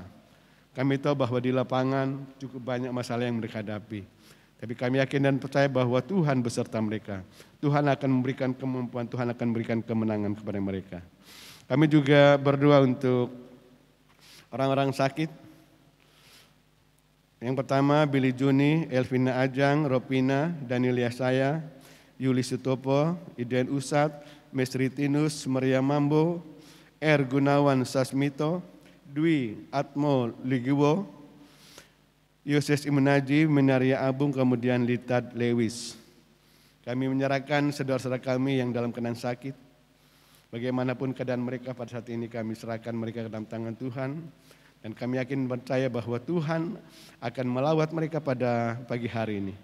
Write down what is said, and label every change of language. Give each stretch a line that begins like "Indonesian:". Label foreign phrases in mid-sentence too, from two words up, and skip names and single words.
Indonesian: Kami tahu bahwa di lapangan cukup banyak masalah yang mereka hadapi. Tapi kami yakin dan percaya bahwa Tuhan beserta mereka. Tuhan akan memberikan kemampuan, Tuhan akan memberikan kemenangan kepada mereka. Kami juga berdoa untuk orang-orang sakit. Yang pertama Billy Juni, Elvina Ajang, Ropina, Daniel Yasaya, Yuli Sutopo, Iden Usat, Mesri Tinus, Maria Mambo, R. Gunawan Sasmito, Dwi Atmo Ligiwo, Yoses Imenaji, Menaria Abung, kemudian Litat Lewis. Kami menyerahkan saudara-saudara kami yang dalam keadaan sakit. Bagaimanapun keadaan mereka pada saat ini, kami serahkan mereka ke dalam tangan Tuhan. Dan kami yakin percaya bahwa Tuhan akan melawat mereka pada pagi hari ini.